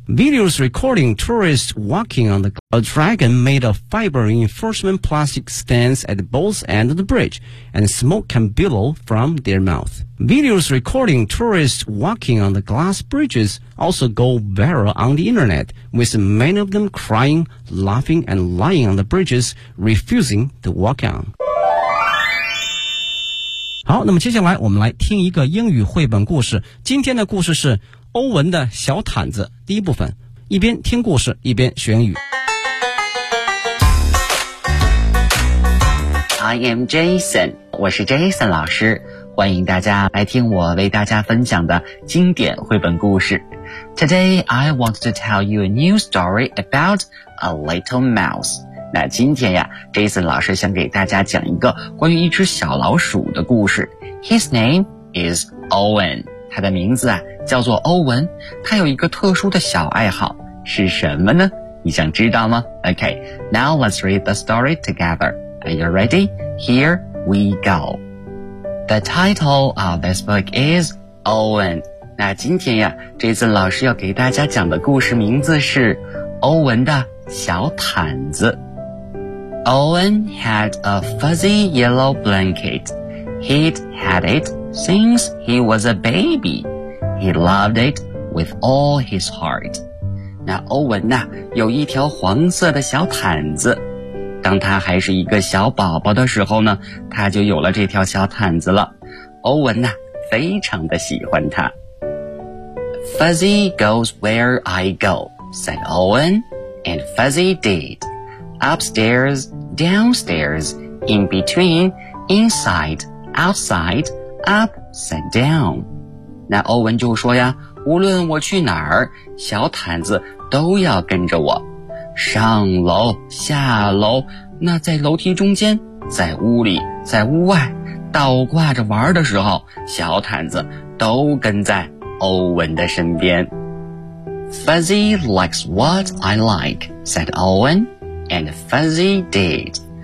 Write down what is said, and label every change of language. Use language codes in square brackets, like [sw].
[en] Videos recording tourists walking on the glass. A dragon made of fiber reinforcement plastic stands at both ends of the bridge, and smoke can billow from their mouth. Videos recording tourists walking on the glass bridges also go viral on the internet, with many of them crying, laughing, and lying on the bridges, refusing to walk on. [zh] 好，那么接下来我们来听一个英语绘本故事。今天的故事是欧文的小毯子第一部分，一边听故事一边学英语。 [en] I am Jason， [zh] 我是 Jason 老师，欢迎大家来听我为大家分享的经典绘本故事。 [en] Today I want to tell you a new story about a little mouse。 [zh] 那今天呀 ,Jason 老师想给大家讲一个关于一只小老鼠的故事。 [en] His name is Owen. [zh] 他的名字啊叫做欧文。他有一个特殊的小爱好是什么呢？你想知道吗？ [en] Okay, now let's read the story together. Are you ready? Here we go. The title of this book is Owen. [zh] 那今天呀 ,Jason 老师要给大家讲的故事名字是欧文的小毯子。 [en] Owen had a fuzzy yellow blanket. He'd had it since he was a baby. He loved it with all his heart. [zh] 那欧文呢，有一条黄色的小毯子。当他还是一个小宝宝的时候呢，他就有了这条小毯子了。欧文呢，非常的喜欢它。 [en] Fuzzy goes where I go, said Owen, and Fuzzy did. Upstairs, downstairs, in between, inside, outside, up, said down. [zh] 那欧文就说呀，无论我去哪儿，小毯子都要跟着我。上楼，下楼，那在楼梯中间，在屋里，在屋外，倒挂着玩的时候，小毯子都跟在欧文的身边。 [en] Fuzzy likes what I like, said Owen, and Fuzzy did.